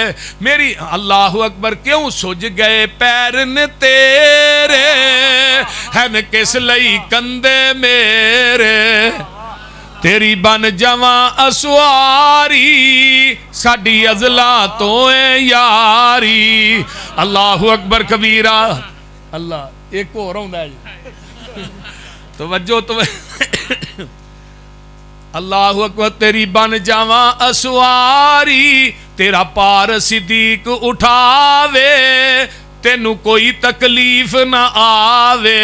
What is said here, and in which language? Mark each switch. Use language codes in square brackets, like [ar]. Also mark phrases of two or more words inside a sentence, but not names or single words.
[pa] میری [ar] الله أكبر, [pa] کیوں سُج گئے پیر نے تیرے، ہین کس لئی کندھے میرے. تیری بن جاواں اسواری، ساڈی ازلاں توں یاری. [ar] الله أكبر كبيرا. [pa] اللہ اک ہور آؤندا ہے توجہ توں [ar] الله أكبر. [pa] تیری بن جاواں اسواری، تیرا بھار صدیق اٹھاوے، تینوں کوئی تکلیف نہ آوے.